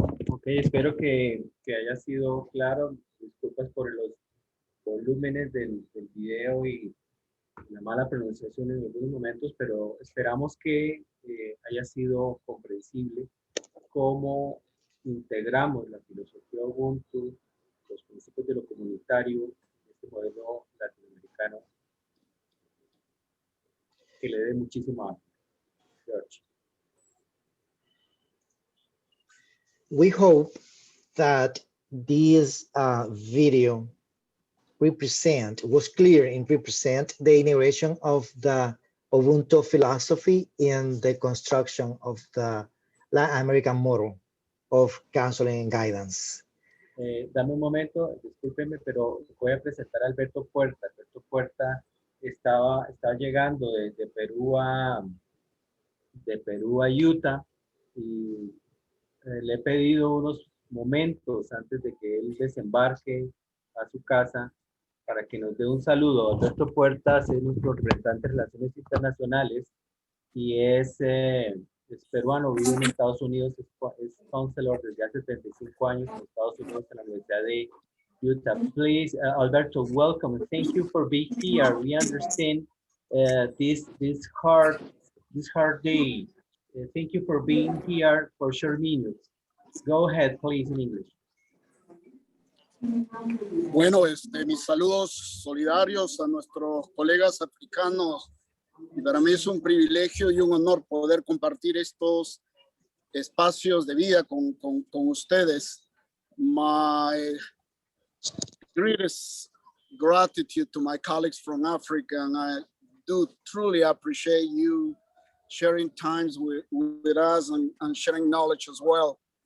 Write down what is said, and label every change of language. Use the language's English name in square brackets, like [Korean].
[Spanish] Ok, espero que haya sido claro. Disculpas por los volúmenes del video y la mala pronunciación en algunos momentos, pero esperamos que haya sido comprensible cómo integramos la filosofía Ubuntu, los principios de lo comunitario, este modelo latinoamericano que le dé muchísima George. [English] We hope that this video was clear and represent the integration of the Ubuntu philosophy in the construction of the Latin American model of counseling and guidance. [Spanish] Dame un momento, discúlpenme, pero voy a presentar a Alberto Puerta. Alberto Puerta estaba llegando de Perú a Utah y le he pedido unos momentos antes de que él desembarque a su casa para que nos dé un saludo. Alberto Puertas es nuestro representante de Relaciones Internacionales y es peruano, vive en Estados Unidos, es counselor desde hace 35 años en Estados Unidos en la Universidad de Utah. [English] Please, Alberto, welcome and thank you for being here. We understand this hard day. Thank you for being here for short minutes. Go ahead, please, in English. [Spanish] Bueno, mis saludos solidarios a nuestros colegas africanos. Y para mí es un privilegio y un honor poder compartir estos espacios de vida con ustedes. [English] My greatest gratitude to my colleagues from Africa, and I do truly appreciate you sharing times with us and sharing knowledge as well.